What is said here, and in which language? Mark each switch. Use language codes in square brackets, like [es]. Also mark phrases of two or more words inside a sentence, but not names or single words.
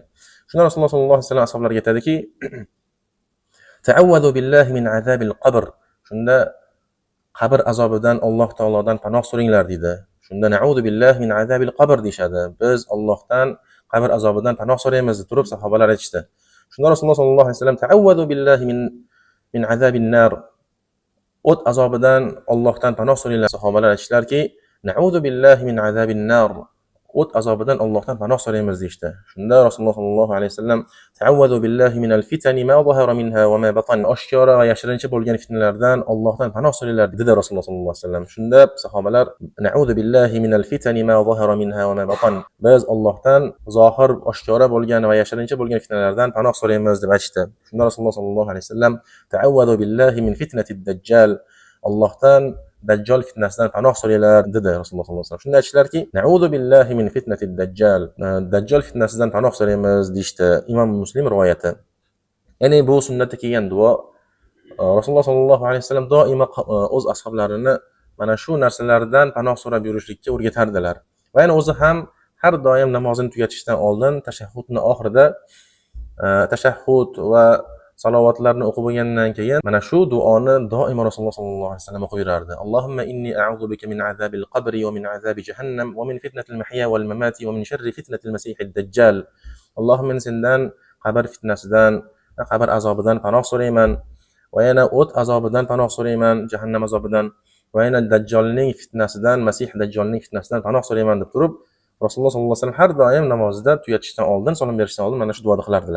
[uz] Shunda Rasululloh [ar] صلى الله عليه وسلم [uz] ashablariga aytadiki, [ar] تعوذوا بالله من عذاب القبر. [uz] Shunda qabr azobidan Alloh taolodan panoh so'ringlar dedi. Shunda [ar] نعوذ بالله من عذاب القبر [uz] deyshadi. Biz Allohdan qabr azobidan panoh so'raymiz deb turib sahobalar aytishdi. Shunda Rasululloh [ar] صلى الله عليه وسلم تعوذوا بالله من عذاب النار. [uz] O't azobidan Allohdan panoh so'ringlar. Sahobalar aytishlarki, [ar] نعوذ بالله من عذاب النار. [uz] O't azobidan Allohdan panoh so'raymiz deyshdi. Shunda Rasululloh [ar] صلى الله عليه وسلم تعوذوا بالله من الفتن ما ظهر منها وما بطن. [uz] Oshkora va yashirincha bo'lgan fitnalardan Allohdan panoh so'ranglar dedi Rasululloh [ar] صلى الله عليه وسلم. [uz] Shunda sahobalar [ar] نعوذ بالله من الفتن ما ظهر منها وما بطن. [uz] Biz Allohdan zohir, oshkora bo'lgan va yashirincha bo'lgan fitnalardan panoh so'raymiz deb aytishdi. Shunda Rasululloh [ar] صلى الله عليه وسلم تعوذوا بالله من فتنة الدجال. [uz] Allohdan Dajjal fitnasidan panoh so'ranglar dedi Rasululloh [ar] صلى الله عليه وسلم. [uz] Shunda aytishlarki, [ar] نعوذ بالله من فتنة الدجال. [uz] Dajjal fitnasidan panoh so'raymiz deyshti. Imom Muslim rivoyati. Ya'ni bu sunnatda kelgan duo. Rasululloh [ar] صلى الله عليه وسلم [uz] doimo o'z ashablarini mana shu narsalardan panoh so'rab yurishlikka o'rgatardilar. Va yana o'zi ham har doim namozini tugatishdan oldin tashahhudning oxirida tashahhud va salovatlarni o'qib bo'lgandan keyin mana shu duoni doimo Rasululloh [ar] صلى الله عليه وسلم [uz] o'qib yurardi. [ar] اللهم إني أعوذ بك من عذاب القبر ومن عذاب جهنم ومن فتنة المحيا والممات ومن شر فتنة المسيح الدجال. [uz] Allohumma sendan qabr fitnasidan, qabr azobidan panoh so'rayman va yana o't azobidan panoh so'rayman, jahannam azobidan va yana dajjolning fitnasidan, masih dajjolning fitnasidan panoh so'rayman deb turib Rasululloh [ar] صلى الله عليه وسلم [uz] har doim namozida tugatishdan oldin, salom berishdan oldin mana shu duoni qilardilar.